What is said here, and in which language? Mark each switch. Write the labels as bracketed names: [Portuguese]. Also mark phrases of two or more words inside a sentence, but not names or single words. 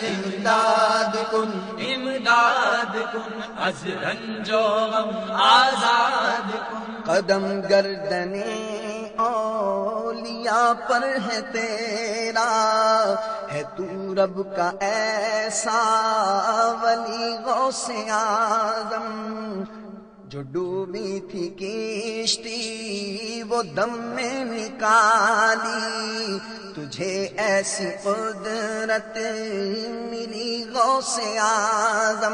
[Persian] امداد کن، امداد کن، از رنج و غم آزاد کن. [Urdu] قدم گردن اولیاء پر ہے تیرا، ہے تو رب کا ایسا ولی غوث اعظم. جو ڈوبی تھی کشتی وہ دم میں نکالی، تجھے ایسی قدرت ملی غوث اعظم.